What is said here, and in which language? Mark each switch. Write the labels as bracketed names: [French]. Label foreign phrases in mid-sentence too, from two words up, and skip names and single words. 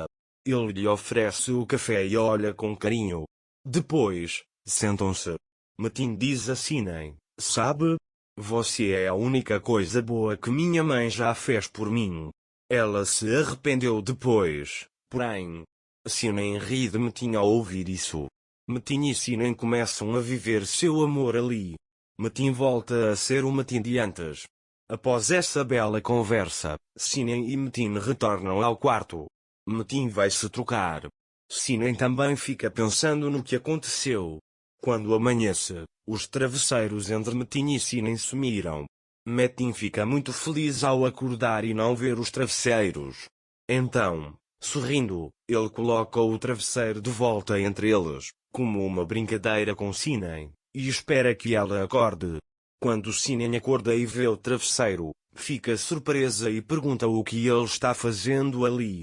[Portuguese] Ele lhe oferece o café e olha com carinho. Depois, sentam-se. Metin diz a Sinem: sabe? Você é a única coisa boa que minha mãe já fez por mim. Ela se arrependeu depois, porém. Sinem ri de Metin ao ouvir isso. Metin e Sinem começam a viver seu amor ali. Metin volta a ser o Metin de antes. Após essa bela conversa, Sinem e Metin retornam ao quarto. Metin vai se trocar. Sinem também fica pensando no que aconteceu. Quando amanhece, os travesseiros entre Metin e Sinem sumiram. Metin fica muito feliz ao acordar e não ver os travesseiros. Então, sorrindo, ele coloca o travesseiro de volta entre eles, como uma brincadeira com Sinem, e espera que ela acorde. Quando Sinem acorda e vê o travesseiro, fica surpresa e pergunta o que ele está fazendo ali.